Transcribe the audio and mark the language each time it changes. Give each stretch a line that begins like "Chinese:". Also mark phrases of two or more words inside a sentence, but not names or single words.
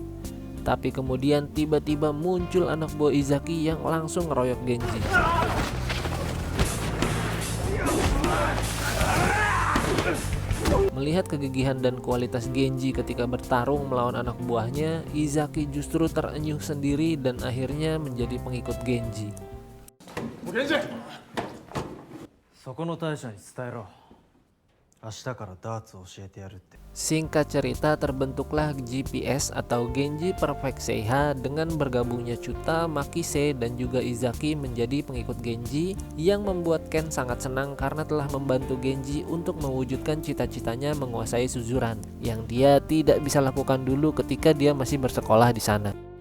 Indonesian: Tapi kemudian tiba-tiba muncul anak buah Izaki yang langsung ngeroyok Genji. Melihat kegigihan dan kualitas Genji ketika bertarung melawan anak buahnya, Izaki justru terenyuh sendiri dan akhirnya menjadi pengikut Genji. Genji!
Japanese: そこの大将に伝えろ明日からダーツを教えてやるって。
Indonesian: Singkat cerita, terbentuklah GPS atau Genji Perfect Seiha dengan bergabungnya Chuta, Makise, dan juga Izaki menjadi pengikut Genji, yang membuat Ken sangat senang karena telah membantu Genji untuk mewujudkan cita-citanya menguasai Suzuran yang dia tidak bisa lakukan dulu ketika dia masih bersekolah di sana.